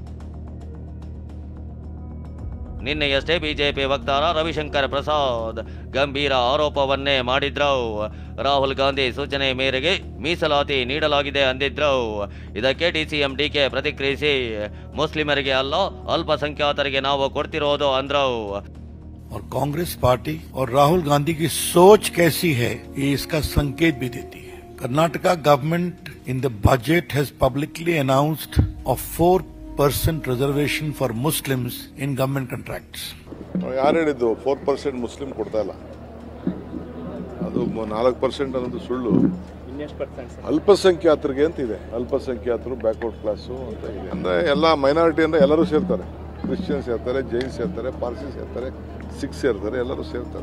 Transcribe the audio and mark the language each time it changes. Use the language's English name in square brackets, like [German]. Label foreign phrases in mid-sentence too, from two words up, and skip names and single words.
[Kannada] ನಿನ್ನೆಯಷ್ಟೇ ಬಿಜೆಪಿ ವಕ್ತಾರ ರವಿಶಂಕರ್ ಪ್ರಸಾದ್ ಗಂಭೀರ ಆರೋಪವನ್ನೇ ಮಾಡಿದ್ರು. ರಾಹುಲ್ ಗಾಂಧಿ ಸೂಚನೆ ಮೇರೆಗೆ ಮೀಸಲಾತಿ ನೀಡಲಾಗಿದೆ ಅಂದಿದ್ರು. ಇದಕ್ಕೆ ಡಿಸಿಎಂ ಡಿಕೆ ಪ್ರತಿಕ್ರಿಯಿಸಿ, ಮುಸ್ಲಿಮರಿಗೆ ಅಲ್ಲ ಅಲ್ಪಸಂಖ್ಯಾತರಿಗೆ ನಾವು ಕೊಡ್ತಿರೋದು ಅಂದ್ರು. [Hindi] और कांग्रेस पार्टी और राहुल गांधी की सोच कैसी है, ये इसका संकेत भी देती है. [English] Karnataka government in the budget has publicly announced a 4% reservation for Muslims in government contracts. [Kannada] ಯಾರು ಹೇಳಿದ್ದು 4% ಮುಸ್ಲಿಂ ಕೊಡ್ತಾ ಇಲ್ಲ? ಅದು 4% ಅನ್ನೋದು ಸುಳ್ಳು. ಅಲ್ಪಸಂಖ್ಯಾತರಿಗೆ ಅಂತ ಇದೆ, ಅಲ್ಪಸಂಖ್ಯಾತರು, [English] backward class [Kannada] ಅಂತ ಇದೆ. ಅಂದರೆ ಎಲ್ಲ ಮೈನಾರಿಟಿ ಅಂದರೆ ಎಲ್ಲರೂ ಸೇರ್ತಾರೆ. ಕ್ರಿಶ್ಚಿಯನ್ಸ್ ಸೇರ್ತಾರೆ, ಜೈನ್ಸ್ ಸೇರ್ತಾರೆ, ಪಾರ್ಸಿ ಸೇರ್ತಾರೆ, ಸಿಖ್ ಸೇರ್ತಾರೆ, ಎಲ್ಲರೂ ಸೇರ್ತಾರೆ.